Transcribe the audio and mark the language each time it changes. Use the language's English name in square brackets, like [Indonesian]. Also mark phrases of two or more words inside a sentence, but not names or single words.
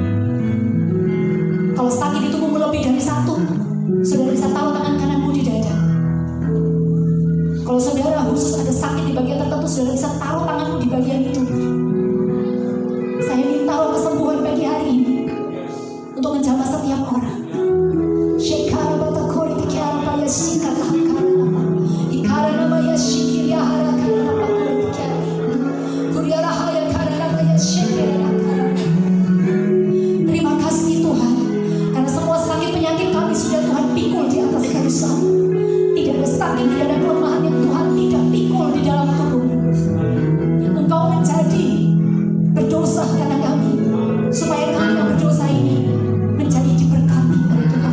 [Indonesian] Kalau sakit di tubuhmu lebih dari satu, saudara bisa taruh tangan kananmu di dada. Kalau saudara khusus ada sakit di bagian tertentu, saudara bisa taruh tanganmu di bagian itu. Saya minta roh kesembuhan pagi hari ini untuk menjamah setiap orang. Shekara batakori tikiara paya sikata karana ikara maya shikiria hara karana pakuri tikiara kuriara haya karana maya shekera karana. Terima kasih Tuhan, karena semua sakit penyakit kami sudah Tuhan pikul di atas kayu salib. Tidak ada sakit, tidak ada kelemahan yang Tuhan tidak pikul di dalam tubuh. Engkau menjadi berdosa karena kami, supaya kami yang berdosa ini menjadi diberkati oleh Tuhan.